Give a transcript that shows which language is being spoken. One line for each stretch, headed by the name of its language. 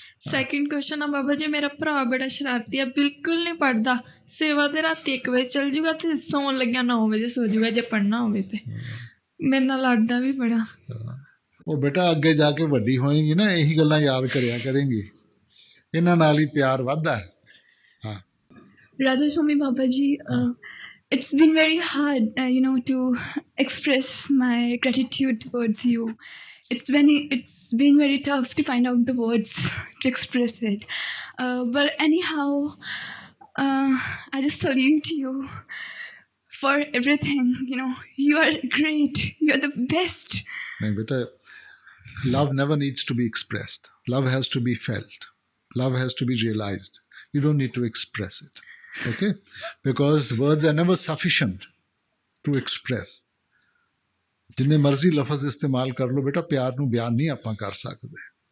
Punjabi: Second question ਆ ਬਾਬਾ ਜੀ, ਮੇਰਾ ਭਰਾ ਬੜਾ ਸ਼ਰਾਰਤੀ ਆ, ਬਿਲਕੁਲ ਨਹੀਂ ਪੜ੍ਹਦਾ। ਸੇਵਾ ਤੇ ਰਾਤੀ 1 ਵਜੇ ਚੱਲ ਜੂਗਾ ਤੇ ਸੌਣ ਲੱਗਿਆ 9 ਵਜੇ ਸੋ ਜੂਗਾ ਜੇ ਪੜ੍ਹਨਾ ਹੋਵੇ ਤੇ। ਮੇਰੇ ਨਾਲ ਲੜਦਾ ਵੀ ਬੜਾ। ਉਹ ਬੇਟਾ ਅੱਗੇ ਜਾ ਕੇ ਵੱਡੀ ਹੋਏਗੀ ਨਾ, ਇਹੀ ਗੱਲਾਂ ਯਾਦ ਕਰਿਆ ਕਰੇਂਗੀ, ਇਹਨਾਂ ਨਾਲ ਹੀ ਪਿਆਰ ਵੱਧਦਾ ਹੈ। ਹਾਂ
English: Radha Swami Babaji, it's been very hard, to express my gratitude towards you. It's been very tough to find out the words to express it. But anyhow, I just salute you for everything. You are great. You are the best.
Punjabi: ਨਹੀਂ ਬੇਟਾ,
English: love never needs to be expressed. Love has to be felt. Love has to be realized. You don't need to express it. Okay? Because words are never sufficient to express.
Punjabi: ਜਿੰਨੇ ਮਰਜ਼ੀ ਲਫ਼ਜ਼ ਇਸਤੇਮਾਲ ਕਰ ਲਓ ਬੇਟਾ, ਪਿਆਰ ਨੂੰ ਬਿਆਨ ਨਹੀਂ ਆਪਾਂ ਕਰ ਸਕਦੇ।